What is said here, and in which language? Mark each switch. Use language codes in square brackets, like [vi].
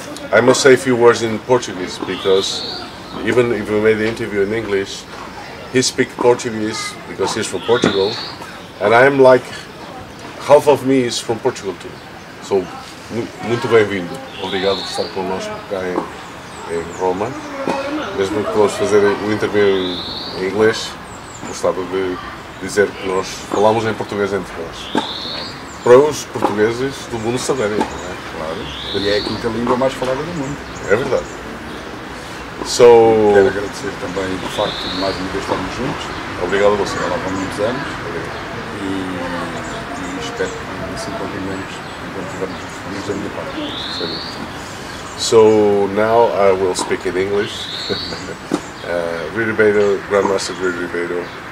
[en] I must say a few words in Portuguese, because even if we made the interview in English, he speaks Portuguese because he's from Portugal, and I'm like, half of me is from Portugal too. [pt] So, muito bem-vindo. Obrigado por estar connosco cá em Roma. Mesmo que vamos fazer o interview em inglês, gostava de dizer que nós falamos em português entre nós. Para os portugueses do mundo saberem, não é? Claro. E é a quinta língua mais falada do mundo. É verdade. So, Quero agradecer também o facto de mais uma vez estarmos juntos. obrigado a você. Já lá vão muitos anos. E espero que assim continuemos enquanto estivermos juntos da minha parte. [en] So now I will speak in English. RIBEIRO, Grandmaster RIBEIRO.